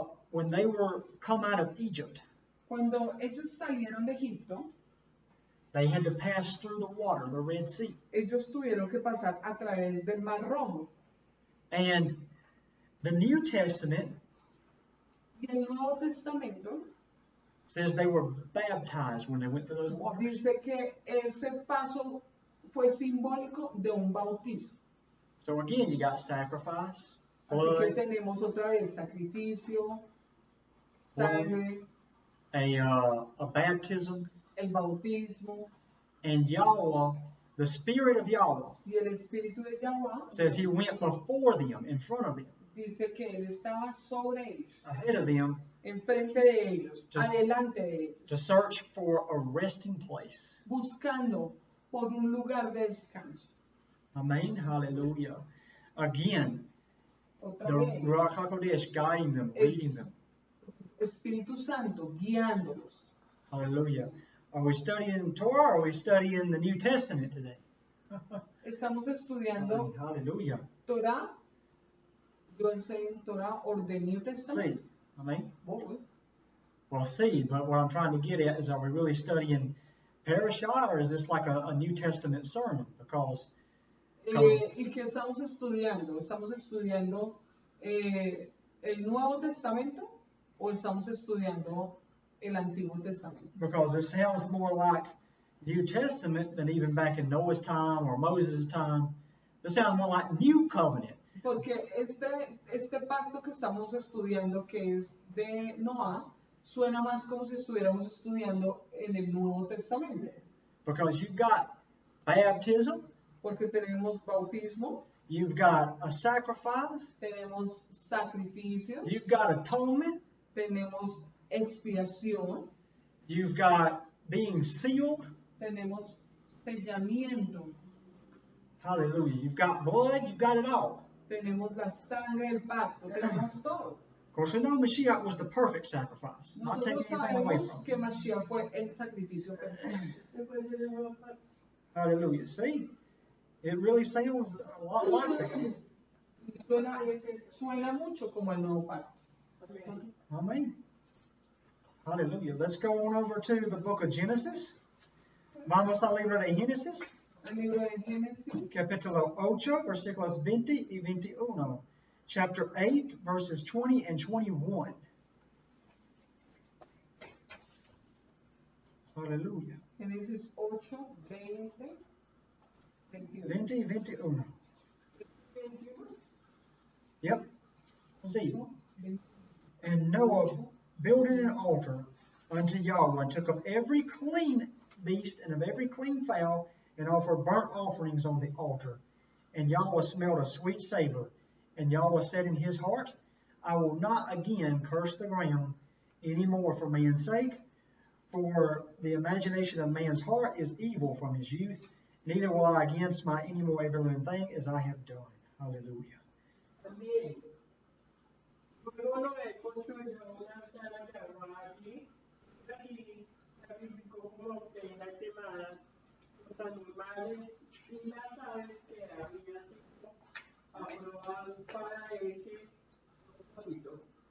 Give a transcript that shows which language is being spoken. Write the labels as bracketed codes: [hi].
[en] When they were come out of Egypt, [es] Cuando ellos salieron de Egipto, [en] they had to pass through the water, the Red Sea. [es] ellos tuvieron que pasar a través del Mar Rojo. [en] And the New Testament [es] Y el Nuevo Testamento [en] says they were baptized when they went through those waters. [es] dice que ese paso fue simbólico de un bautismo. [en] So again, you got sacrifice, [es] Así que tenemos otra vez sacrificio, sangre, [en] a baptism, [es] el bautismo, [en] and Yahweh, the Spirit of Yahweh, [es] y el Espíritu de Yahweh [en] says he went before them, in front of them, [es] dice que él estaba sobre ellos, [en] ahead of them, [es] enfrente de ellos, [en] Just- [es] adelante de ellos, [en] to search for a resting place. [es] buscando por un lugar de descanso. [en] Amen. Hallelujah. Again, [es] Otra [en] the [es] vez, [en] Ruach HaKodesh guiding them, leading them. [es] Espíritu Santo guiándolos. [en] Hallelujah. Are we studying Torah or are we studying the New Testament today? [es] Estamos estudiando [en] Hallelujah. [es] Torah. Yo enseño Torah [en] or the New Testament. See, amen. Both. Well, see, but what I'm trying to get at is, are we really studying Parashah, or is this like a New Testament sermon? Because [es] ¿Y qué estamos estudiando? ¿Estamos estudiando el Nuevo Testamento o estamos estudiando el Antiguo Testamento? [en] this sounds more like New Testament than even back in Noah's time or Moses' time. This sounds more like New Covenant. [es] Porque este pacto que estamos estudiando, que es de Noah, suena más como si estuviéramos estudiando en el Nuevo Testamento. [en] Because you've got baptism, [es] Porque tenemos bautismo, [en] you've got a sacrifice, [es] tenemos sacrificios, [en] you've got atonement, [es] tenemos expiación, [en] you've got being sealed. [es] tenemos sellamiento, [en] Hallelujah. You've got blood, you've got it all. [es] tenemos la sangre del pacto, tenemos todo. [en] Of course, we know Mashiach was the perfect sacrifice. Not taking [es] Nosotros [en] anything away [es] sabemos [en] from [es] que [en] him. [es] Mashiach fue el sacrificio perfecto. Después se le va a [en] Hallelujah. See? It really sounds a lot like that. [es] Y suena mucho como el nuevo pacto. [en] Amen. Hallelujah. Let's go on over to the book of Genesis. [es] Vamos al libro de Génesis, El libro de Génesis, capítulo 8, versículos 20 y 21. [en] Chapter 8, verses 20 and 21. Hallelujah. [es] Génesis 8, 20, 21. 20 y 21. [en] Yep. See. 20. And Noah builded an altar unto Yahweh, and took of every clean beast and of every clean fowl, and offered burnt offerings on the altar. And Yahweh smelled a sweet savor. And Yahweh said in his heart, I will not again curse the ground any more for man's sake, for the imagination of man's heart is evil from his youth. Neither will I again smite any more every living thing as I have done. Hallelujah. [es] También, luego Noé construyó una sala de agua allí, y sacrificó como ofrenda quemada los animales y las aves que habían sido aprobados para ese propósito.